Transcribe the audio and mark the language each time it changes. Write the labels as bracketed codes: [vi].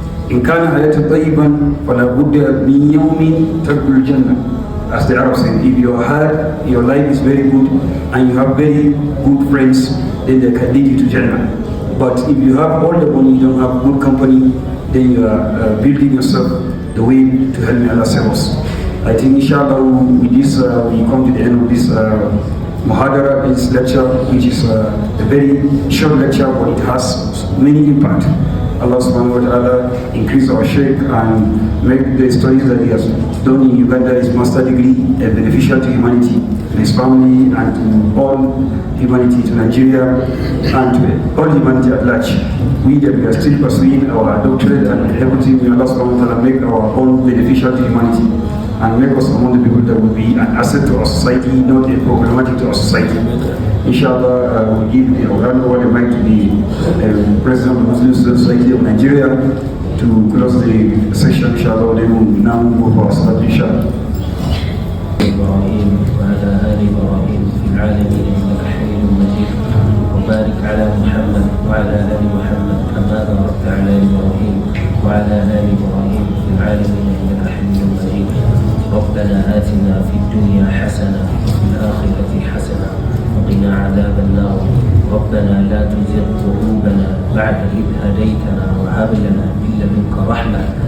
[ar] إن كان حياة طيبا فلا بد من يوم تدخل الجنة. [en] As the Arabs say, if your life is very good and you have very good friends, then they can lead you to Jannah. But if you have all the money, you don't have good company, then you are building yourself the way to help me Allah save us. I think inshallah with this we come to the end of this Muhadara, this lecture, which is a very short lecture, but it has many impact. Allah subhanahu wa ta'ala increase our Sheikh and make the studies that he has done in Uganda, his master degree, beneficial to humanity, to his family, and to all humanity, to Nigeria, and to all humanity at large. We that we are still pursuing our doctorate and everything, may Allah subhanahu wa ta'ala make our own beneficial to humanity and make us among the people that will be an asset to our society, not a problematic to our society. Inshallah, we'll give the Uganda mic to the President of the Muslim Society of Nigeria to close the session. Inshallah, then we'll now move for our start, inshallah. [ar] إبراهيم وعلى آل إبراهيم في العالمين إنك حميد مجيد وبارك على محمد وعلى آل محمد كما باركت على إبراهيم وعلى آل إبراهيم في العالمين إنك حميد مجيد ربنا آتنا في الدنيا حسنة وفي الآخرة حسنة وقنا عذاب النار ربنا لا تزغ قلوبنا بعد إذ هديتنا وهب لنا من لدنك رحمة